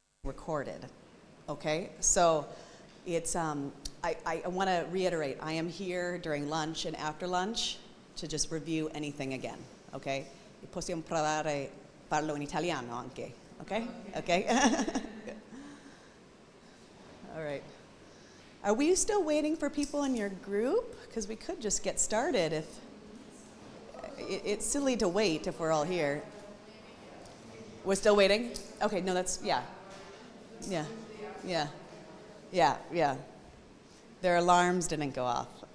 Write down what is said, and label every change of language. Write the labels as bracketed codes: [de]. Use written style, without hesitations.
[en] recorded, okay? So it's, I want to reiterate, I am here during lunch and after lunch to just review anything again, okay? [it] Possiamo parlare, parlo in italiano anche, okay? [en] Okay? All right. Are we still waiting for people in your group? Because we could just get started if, it's silly to wait if we're all here. We're still waiting? Okay, no, that's, yeah. Yeah, yeah, yeah, yeah. Their alarms didn't go off.